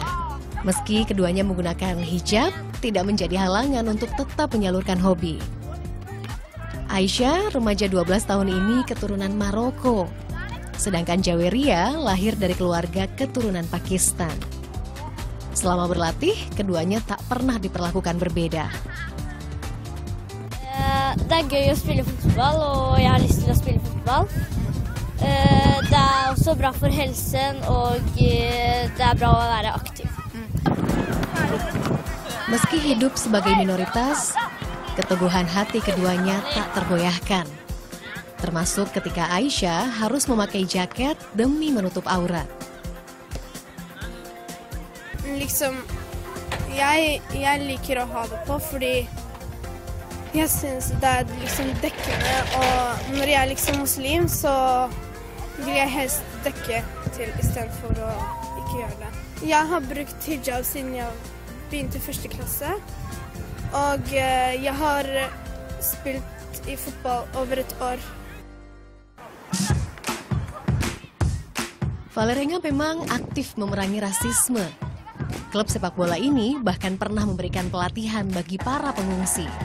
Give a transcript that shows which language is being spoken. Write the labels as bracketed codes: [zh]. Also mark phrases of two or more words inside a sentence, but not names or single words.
[id] Meski keduanya menggunakan hijab, tidak menjadi halangan untuk tetap menyalurkan hobi. Aisyah, remaja 12 tahun ini keturunan Maroko. Sedangkan Jaweria lahir dari keluarga keturunan Pakistan. Selama berlatih, keduanya tak pernah diperlakukan berbeda. [no] Det er gøy å spille fotball, og jeg har lyst til å spille fotball. Det er også bra for helsen, og det er bra å være aktiv. [id] Meski hidup sebagai minoritas, keteguhan hati keduanya tak tergoyahkan. Termasuk ketika Aisyah harus memakai jaket demi menutup aurat. [no] Jeg liker å ha det på fordi jeg synes det er dekkende, og når jeg er muslim så vil jeg helst dekke til i stedet for å ikke gjøre det. Jeg har brukt hijab siden jeg begynte 1. klasse, og jeg har spilt i fotball over et år. [id] Vålerenga memang aktif memerangi rasisme. Klub sepak bola ini bahkan pernah memberikan pelatihan bagi para pengungsi.